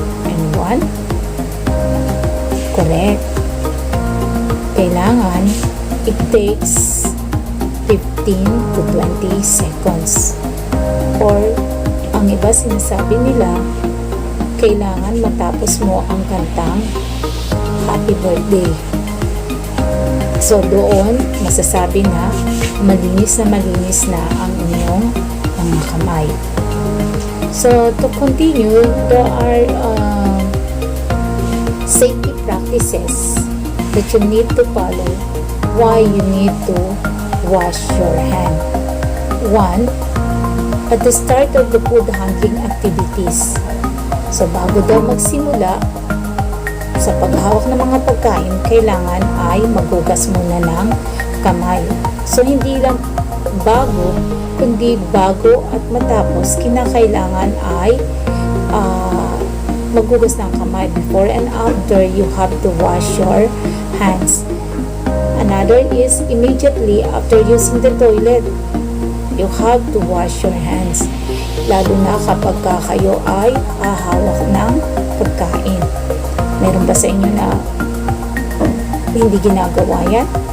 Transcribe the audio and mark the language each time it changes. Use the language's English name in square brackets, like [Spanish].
[English] And 1, correct. Kailangan it takes 15 to 20 seconds. Or, [Filipino] ang iba sinasabi nila, kailangan matapos mo ang kantang Happy Birthday. So doon, masasabi na malinis na ang inyong mga kamay. [English] So to continue, there are safety practices that you need to follow why you need to wash your hand. 1. At the start of the food handling activities. [Filipino] So bago daw magsimula sa paghawak ng mga pagkain, kailangan ay maghugas muna ng kamay. So hindi lang bago, kundi bago at matapos, kinakailangan ay maghugas ng kamay. [English] Before and after, you have to wash your hands. Another is immediately after using the toilet, you have to wash your hands. [Filipino] Lalo na kapag kayo ay hahawak ng pagkain. Meron ba sa inyo na hindi ginagawa yan?